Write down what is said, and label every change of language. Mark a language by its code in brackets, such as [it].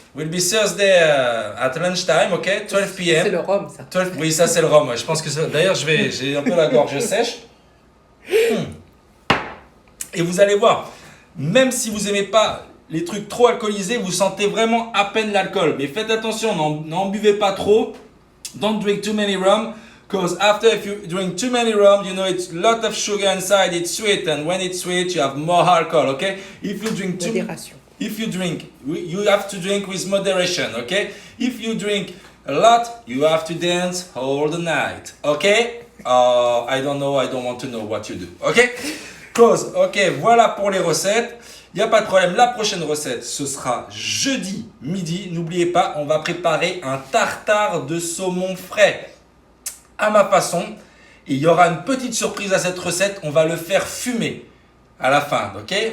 [en] Will be Thursday at lunchtime, ok, 12 p.m. [fr] C'est le rhum, ça. 12, oui, ça c'est le rhum. Ouais. Je pense que d'ailleurs, j'ai un peu la gorge sèche. Et vous allez voir, même si vous n'aimez pas les trucs trop alcoolisés, vous sentez vraiment à peine l'alcool. Mais faites attention, n'en buvez pas trop. [en] Don't drink too many rum. Because after if you drink too many rum, you know it's a lot of sugar inside, it's sweet. And when it's sweet, you have more alcohol, okay? If you drink too... [fr] Modération. [en] If you drink, you have to drink with moderation, okay? If you drink a lot, you have to dance all the night, okay? I don't know, I don't want to know what you do, okay? Cause, [fr] ok, voilà pour les recettes. Il n'y a pas de problème, la prochaine recette, ce sera jeudi midi. N'oubliez pas, on va préparer un tartare de saumon frais à ma façon. Et il y aura une petite surprise à cette recette, on va le faire fumer à la fin, ok?